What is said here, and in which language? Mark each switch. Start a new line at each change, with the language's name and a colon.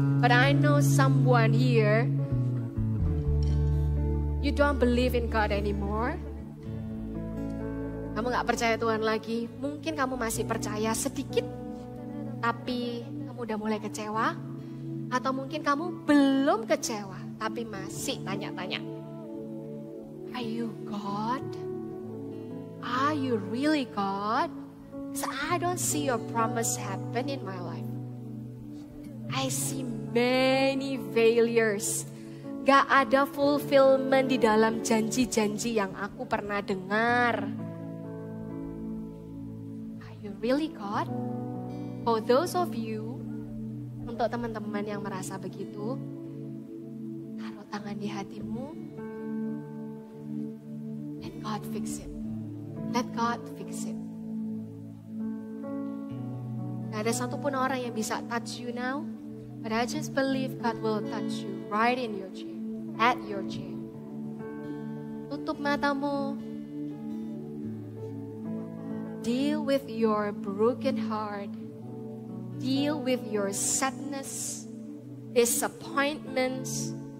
English: But I know someone here, you don't believe in God anymore.
Indonesian: Kamu gak percaya Tuhan lagi. Mungkin kamu masih percaya sedikit, tapi kamu udah mulai kecewa. Atau mungkin kamu belum kecewa, tapi masih tanya-tanya.
English: Are you God? Are you really God? Because I don't see your promise happen in my life. I see many failures.
Indonesian: Gak ada fulfillment di dalam janji-janji yang aku pernah dengar.
English: Are you really God? For those of you,
Indonesian: untuk teman-teman yang merasa begitu, taruh tangan di hatimu.
English: Let God fix it. Let God fix it.
Indonesian: Gak ada satupun orang yang bisa
English: touch you now. But I just believe God will touch you right in your chair. At your chair.
Indonesian: Tutup matamu.
English: Deal with your broken heart. Deal with your sadness, disappointments.